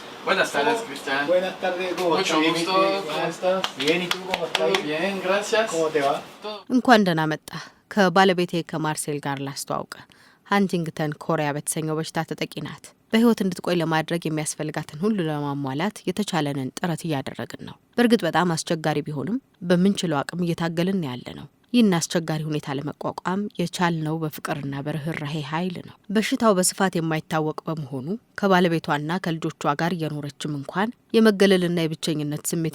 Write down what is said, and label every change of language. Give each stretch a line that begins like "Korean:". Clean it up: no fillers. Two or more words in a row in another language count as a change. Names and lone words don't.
Spanish: Buenas tardes, Cristian. Buenas tardes, ¿cómo Mucho estás? gusto. ¿Cómo estás? Bien, ¿y tú cómo estás? Todo bien, gracias. ¿Cómo te va?
Amharic: እንኳን ደህና መጣ። ከባለቤቴ ከማርሴል ጋር ላስተዋውቀ። ሃንቲንግተን ኮሪያ በተሰኘው በሽታ ተጠቂ ናት። በህይወት እንድትቆይ ለማድረግ የሚያስፈልጋትን ሁሉ ለማሟላት የተቻለንን ጥረት እያደረግን ነው። በእርግጥ በጣም አስቸጋሪ ቢሆንም በምንችለው አቅም እየታገልን ያለ ነው። ይህን አስቸጋሪ ሁኔታ ለመቋቋም የቻልነው በፍቅርና በርህራሄ ኃይል ነው። በሽታው በስፋት የማይታወቅ በመሆኑ ከባለቤቷና ከልጆቿ ጋር እየኖረችም እንኳን የመገለልና የብቸኝነት ስሜት